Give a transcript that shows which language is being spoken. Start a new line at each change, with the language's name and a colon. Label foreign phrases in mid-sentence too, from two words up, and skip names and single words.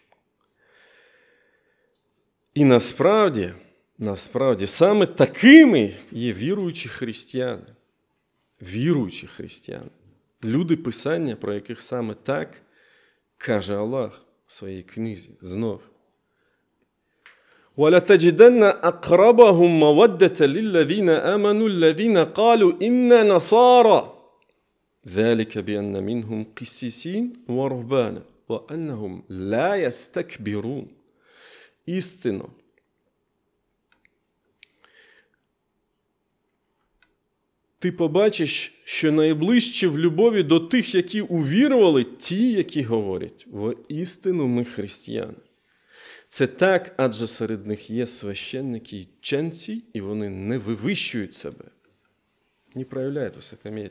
Ukrainian: І насправді, саме такими є віруючі християни. Віруючі християни. Люди Писання, про яких саме так каже Аллах в своїй книзі знов.
Arabic: وَلَتَجِدَنَّ أَقْرَبَهُمْ مَوَدَّةً لِلَّذِينَ آمَنُوا الَّذِينَ قَالُوا إِنَّا نَصَارَى ذَلِكَ بِأَنَّ مِنْهُمْ قِسِّسِينَ وَرُهْبَانًا وَأَنَّهُمْ لَا يَسْتَكْبِرُونَ.
Ukrainian: Істинно, ти побачиш, що найближче в любові до тих, які увірували, ті, які говорять: воістину ми християни. Це так, адже серед них є священники й ченці, і вони не вивищують себе, не проявляють високомір'я.